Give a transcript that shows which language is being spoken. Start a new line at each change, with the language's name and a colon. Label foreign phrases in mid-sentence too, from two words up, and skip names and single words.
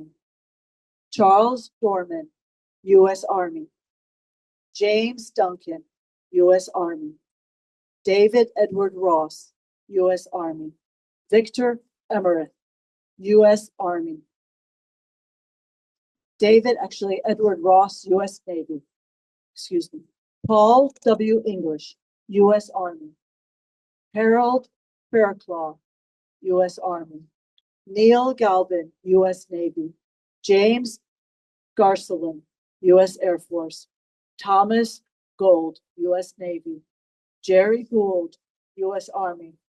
English: Charles Dorman, U.S. Army. James Duncan, U.S. Army. David Edward Ross, U.S. Army. Victor Emerith, U.S. Army. Edward Ross, U.S. Navy. Excuse me. Paul W. English, U.S. Army. Harold Fairclough, U.S. Army. Neil Galvin, U.S. Navy. James Garcelin, U.S. Air Force. Thomas Gold, U.S. Navy. Jerry Gould, U.S. Army.